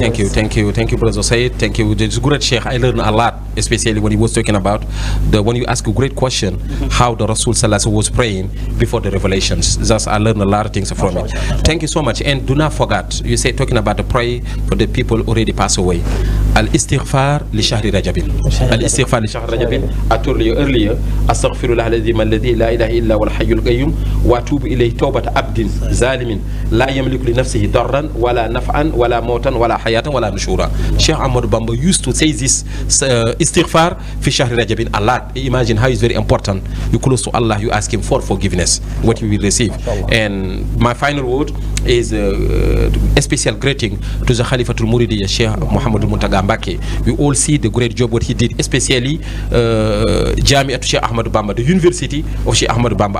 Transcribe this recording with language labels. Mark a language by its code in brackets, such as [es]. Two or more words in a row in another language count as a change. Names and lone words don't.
[en] Thank you, Brother Said. Thank you. This great Sheikh, I learned a lot, especially when he was talking about when you ask a great question, how the [ar] رسول صلى الله [en] was praying before the revelations. Thus, I learned a lot of things from it. Thank you so much. And do not forget, you say talking about the prayer for the people already passed away. [ar] الاستغفار لشهر رجب. الاستغفار لشهر رجب. [en] I told you earlier, [ar] أستغفر الله الذي لا إله إلا والحي القيوم وأتوب إليه توبة عبد ظالم لا يملك لنفسه ضرا ولا نفعا ولا موتا ولا حياة ولا نشورا. [en] Sheikh Ahmadou Bamba used to say this [ar] استغفار في شهر رجب [en] a lot. Imagine how it's very important. You close to Allah, you ask him for forgiveness, what you will receive. And my final word is a special greeting to the Khalifatul Mouridiyyah, Sheikh Muhammad Muntaga Mbake. We all see the great job what he did, especially Jami'at Sheikh Ahmadou Bamba, the University of Sheikh Ahmadou Bamba.